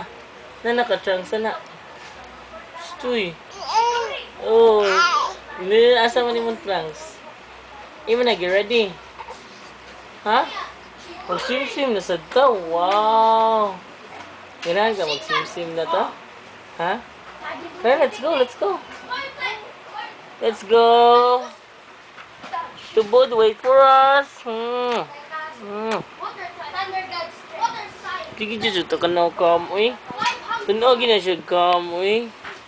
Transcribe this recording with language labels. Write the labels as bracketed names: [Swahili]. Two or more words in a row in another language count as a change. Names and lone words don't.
[Cebuano] Nanaka trunks ana. Stoy. Oh. Ni asa man imong trunks? Imo na [English] get ready. [Cebuano] Ha? Mag-sim na sad ta. Wow. Ganahan ka mag-sim na to? Ha? [English] Okay, let's go. Let's go. Tubod, wait for us. [Cebuano] Sige, Juju, to ka na kam, uy. Tunog na siya kam, uy.